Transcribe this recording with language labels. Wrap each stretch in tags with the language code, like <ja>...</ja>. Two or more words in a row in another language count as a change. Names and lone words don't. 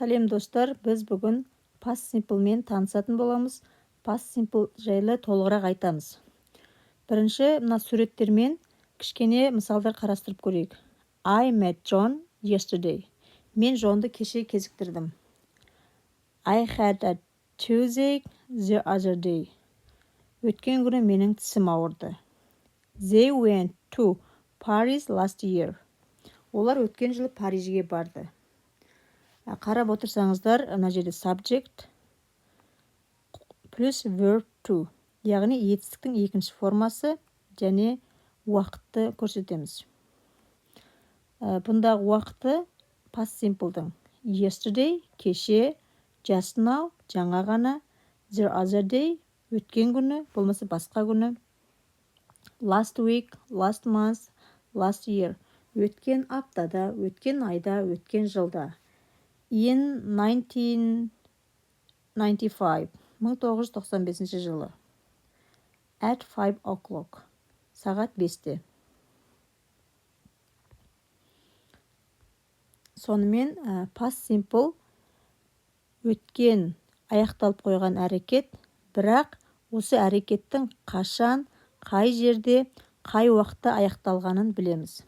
<kk>Сәлем достар, біз бүгін</kk> <en>past simple</en> <kk>мен танысатын боламыз.</kk> <en>Past simple</en> <kk>жайлы толығырақ айтамыз. Бірінші, мына суреттермен кішкене мысалдар қарастырып көрейік.</kk> <en>I met John yesterday.</en> <kk>Мен Джонды кеше кезіктірдім.</kk> <en>I had a toothache the other day.</en> <kk>Өткен күні менің тісім ауырды.</kk> <en>They went to Paris last year.</en> <kk>Олар өткен жылы Парижге барды. Қарап отырсаңыздар, мына жерде subject плюс</kk> <en>verb to,</en> <kk>яғни етістіктің екінші формасы және уақытты көрсетеміз. Бұндағы уақыты</kk> <en>past simple'дың</en> <kk>yesterday кеше,</kk> <en>just now</en> <kk>жаңа ғана,</kk> <en>the other day</en> <kk>өткен күні, болмаса басқа күні,</kk> <en>last week, last month, last year</en> <kk>өткен аптада, өткен айда, өткен жылда. In 1995, 1995 жылы.</kk> <en>At 5 o'clock,</en> <kk>сағат 5-те. Сонымен</kk> <en>past simple</en> <kk>өткен аяқталып қойған әрекет, бірақ осы әрекеттің қашан, қай жерде, қай уақытта аяқталғанын білеміз.</kk>